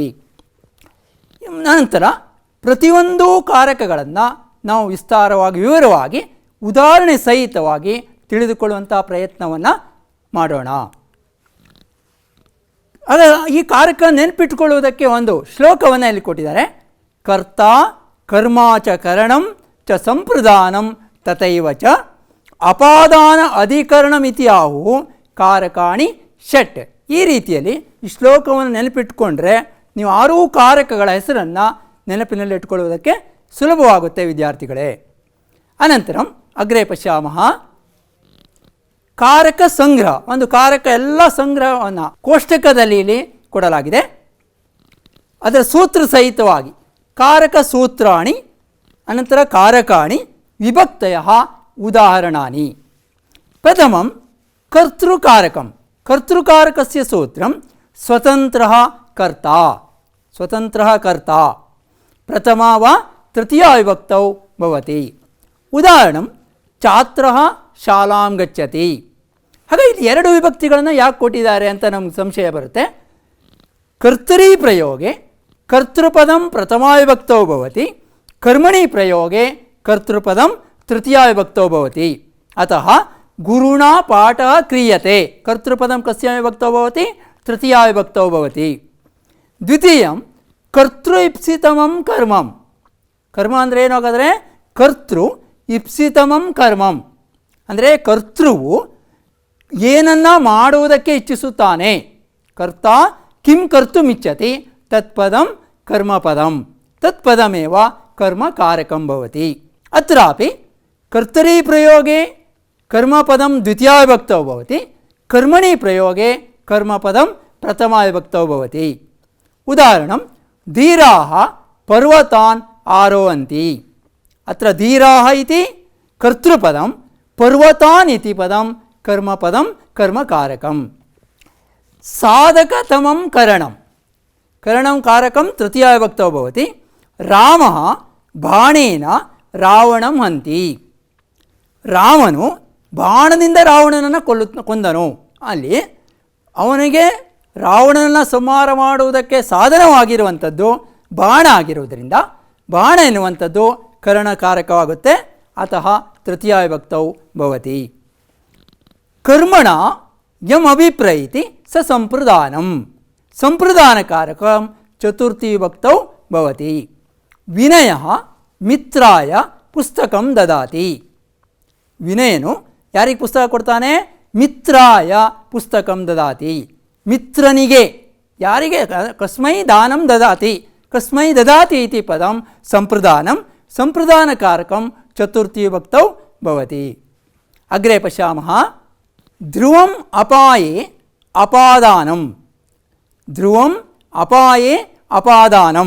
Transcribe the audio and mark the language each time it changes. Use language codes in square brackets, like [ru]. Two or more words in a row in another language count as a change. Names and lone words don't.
[kn] ನಂತರ ಪ್ರತಿಯೊಂದು ಕಾರಕಗಳನ್ನು ನಾವು ವಿಸ್ತಾರವಾಗಿ ವಿವರವಾಗಿ ಉದಾಹರಣೆ ಸಹಿತವಾಗಿ ತಿಳಿದುಕೊಳ್ಳುವಂಥ ಪ್ರಯತ್ನವನ್ನು ಮಾಡೋಣ. ಆಗ ಈ ಕಾರಕ ನೆನಪಿಟ್ಟುಕೊಳ್ಳುವುದಕ್ಕೆ ಒಂದು ಶ್ಲೋಕವನ್ನು ಇಲ್ಲಿ ಕೊಟ್ಟಿದ್ದಾರೆ. [sa] ಕರ್ತ ಕರ್ಮಾಚ ಕರಣಂ ಚ ಸಂಪ್ರದಾನಂ ತಥೈವ ಚ ಅಪಾದಾನ ಅಧಿಕರಣಮಿತಿ ಆಹು ಕಾರಕಾಣಿ ಷಟ್. [kn] ಈ ರೀತಿಯಲ್ಲಿ ಈ ಶ್ಲೋಕವನ್ನು ನೆನಪಿಟ್ಟುಕೊಂಡ್ರೆ ನೀವು 6 ಕಾರಕಗಳ ಹೆಸರನ್ನು ನೆನಪಿನಲ್ಲಿಟ್ಕೊಳ್ಳುವುದಕ್ಕೆ ಸುಲಭವಾಗುತ್ತೆ ವಿದ್ಯಾರ್ಥಿಗಳೇ. [sa] ಅನಂತರಂ ಅಗ್ರೆ ಪಶ್ಯಾಮಃ. ಕಾರಕ ಸಂಗ್ರಹ. [kn] ಒಂದು ಕಾರಕ ಎಲ್ಲ ಸಂಗ್ರಹವನ್ನು ಕೋಷ್ಟಕದಲ್ಲಿ ಇಲ್ಲಿ ಕೊಡಲಾಗಿದೆ. ಅದರ ಸೂತ್ರ ಸಹಿತವಾಗಿ [sa] ಕಾರಕ ಸೂತ್ರಾಣಿ ಅನಂತರ ಕಾರಕಾಣಿ ವಿಭಕ್ತಯ ಉದಾಹರಣಾನಿ. ಪ್ರಥಮಂ ಕರ್ತೃಕಾರಕಂ. ಕರ್ತೃಕಾರಕಸ್ಯ ಸೂತ್ರಂ ಸ್ವತಂತ್ರಃ ಕರ್ತ. ಸ್ವತಂತ್ರಃ ಕರ್ತ ಪ್ರಥಮಾ ವಾ ತೃತೀಯಾ ವಿಭಕ್ತೌ ಭವತಿ. ಉದಾಹರಣಂ ಛಾತ್ರಃ ಶಾಲಾಂ ಗಚ್ಚತಿ. [kn] ಹಾಗಾಗಿ ಇಲ್ಲಿ 2 ವಿಭಕ್ತಿಗಳನ್ನು ಯಾಕೆ ಕೊಟ್ಟಿದ್ದಾರೆ ಅಂತ ನಮ್ಗೆ ಸಂಶಯ ಬರುತ್ತೆ. [sa] ಕರ್ತರಿ ಪ್ರಯೋಗೆ ಕರ್ತೃಪದಂ ಪ್ರಥಮಾ ವಿಭಕ್ತೌ ಭವತಿ. ಕರ್ಮಣಿ ಪ್ರಯೋಗೆ ಕರ್ತೃಪದಂ ತೃತೀಯಾ ವಿಭಕ್ತೌ ಭವತಿ. ಅತಃ ಗುರುಣ ಪಾಠ ಕ್ರಿಯತೆ. ಕರ್ತೃಪದಂ ಕಸ್ಯ ವಿಭಕ್ತೌ ಭವತಿ? ತೃತೀಯಾ ವಿಭಕ್ತೌ ಭವತಿ. ದ್ವಿತೀಯಂ ಕರ್ತೃ ಇಪ್ಸಿತಮಂ ಕರ್ಮಂ. [kn] ಕರ್ಮ ಅಂದರೆ ಏನಾಗಾದರೆ [sa] ಕರ್ತೃ ಇಪ್ಸಿತಮಂ ಕರ್ಮಂ [kn] ಅಂದರೆ ಕರ್ತೃವು ಏನನ್ನ ಮಾಡುವುದಕ್ಕೆ ಇಚ್ಛಿಸುತ್ತಾನೆ. [sa] ಕರ್ತ ಕಿಂ ಕರ್ತುಮಿಚ್ಛತಿ ತತ್ಪದಂ ಕರ್ಮಪದಂ. ತತ್ಪದಮೇವ ಕರ್ಮಕಾರಕಂ ಭವತಿ. ಅತ್ರಾಪಿ ಕರ್ತರಿ ಪ್ರಯೋಗೆ ಕರ್ಮಪದಂ ದ್ವಿತೀಯಾ ವಿಭಕ್ತೌ ಭವತಿ. ಕರ್ಮಣಿ ಪ್ರಯೋಗೆ ಕರ್ಮಪದಂ ಪ್ರಥಮಾ ವಿಭಕ್ತೌ ಭವತಿ. ಉದಾಹರಣಂ ಧೀರಾಃ ಪರ್ವತಾನ್ ಆರೋಹಂತಿ. ಅತ್ರ ಧೀರಾಃ ಇತಿ ಕರ್ತೃಪದಂ ಪರ್ವತಾನ್ ಇತಿ ಪದಂ ಕರ್ಮಪದಂ ಕರ್ಮಕಾರಕಂ. ಸಾಧಕತಮಂ ಕರಣಂ. ಕರಣಂ ಕಾರಕಂ ತೃತೀಯಾ ವಿಭಕ್ತೌ ಭವತಿ. ರಾಮಃ ಬಾಣೇನ ರಾವಣಂ ಹಂತಿ. [kn] ರಾಮನು ಬಾಣದಿಂದ ರಾವಣನನ್ನು ಕೊಂದನು. ಅಲ್ಲಿ ಅವನಿಗೆ ರಾವಣನನ್ನು ಸಂಹಾರ ಮಾಡುವುದಕ್ಕೆ ಸಾಧನವಾಗಿರುವಂಥದ್ದು ಬಾಣ ಆಗಿರುವುದರಿಂದ ಬಾಣ ಎನ್ನುವಂಥದ್ದು ಕರಣಕಾರಕವಾಗುತ್ತೆ. [sa] ಅತಃ ತೃತೀಯಾ ವಿಭಕ್ತೌ ಭವತಿ. ಕರ್ಮಣ ಯಂ ಅಭಿಪ್ರೈತಿ ಸ ಸಂಪ್ರದಾನಂ. ಸಂಪ್ರದಾನಕಾರಕಂ ಚತುರ್ಥಿ ವಿಭಕ್ತೌ ಭವತಿ. ವಿನಯಃ ಮಿತ್ರಾಯ ಪುಸ್ತಕಂ ದದಾತಿ. [kn] ವಿನಯನು ಯಾರಿಗೆ ಪುಸ್ತಕ ಕೊಡ್ತಾನೆ? [sa] ಮಿತ್ರಾಯ ಪುಸ್ತಕಂ ದದಾತಿ. ಮಿತ್ರನಿಗೆ. ಯಾರಿಗೆ? ಕಸ್ಮೈ ದಾನಂ ದದಾತಿ. ಕಸ್ಮೈ ದದಾತಿ ಇತಿ ಪದಂ ಸಂಪ್ರದಾನಂ. ಸಂಪ್ರದಾನಕಾರಕಂ ಚತುರ್ಥಿ ವಿಭಕ್ತೌ ಭವತಿ. ಅಗ್ರೆ ಪಶ್ಯಾಮಃ. ಧ್ರುವಂ ಅಪಾಯೇ ಅಪಾದಾನಂ. ಧ್ರುವಂ ಅಪಾಯೇ ಅಪಾದಾನಂ.